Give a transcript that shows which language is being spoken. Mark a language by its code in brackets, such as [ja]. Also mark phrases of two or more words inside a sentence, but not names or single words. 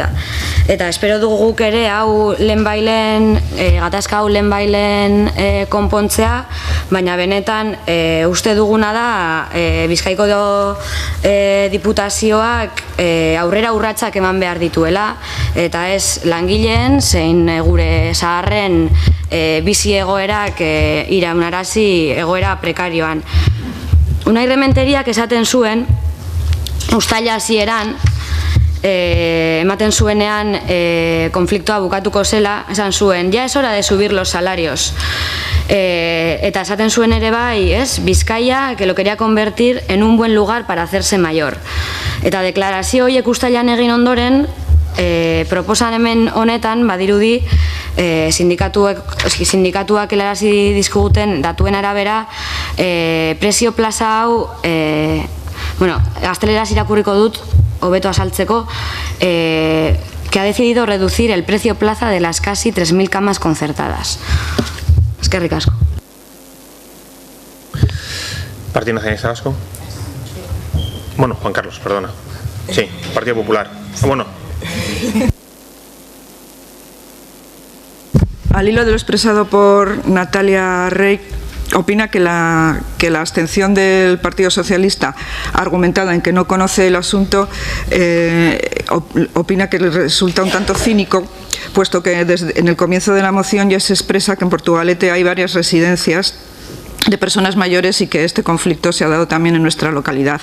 [eu] Eta espero dugu guk ere hau lehenbailen, gatazka hau lehenbailen konpontzea, baina benetan uste duguna da Bizkaiko diputazioak aurrera urratsak eman behar dituela, eta ez langileen zein gure zaharren bizi egoerak iraunarazi egoera prekarioan. Unai Rementeriak esaten zuen uztaila hasieran ematen zuenean konfliktoa bukatuko zela, esan zuen, [es] ya es hora de subir los salarios. [eu] Eta esaten zuen ere bai, Bizkaia, [es] que lo quería convertir en un buen lugar para hacerse mayor. [eu] Eta deklarazio horiek uztailan egin ondoren, proposamen honetan badirudi sindikatuak helarazi dizkiguten datuen arabera prezio plaza hau, gazteleraz irakurriko dut, hobeto azaltzeko, [es] que ha decidido reducir el precio plaza de las casi 3.000 camas concertadas. [eu] Eskerrik asko. [es] Partido Nacionalista Vasco. Bueno, Juan Carlos, perdona. Sí, Partido Popular. Bueno. Al hilo de lo expresado por Natalia Rey, opina que la abstención del Partido Socialista, argumentada en que no conoce el asunto, opina que le resulta un tanto cínico, puesto que en el comienzo de la moción ya se expresa que en Portugalete hay varias residencias de personas mayores y que este conflicto se ha dado también en nuestra localidad.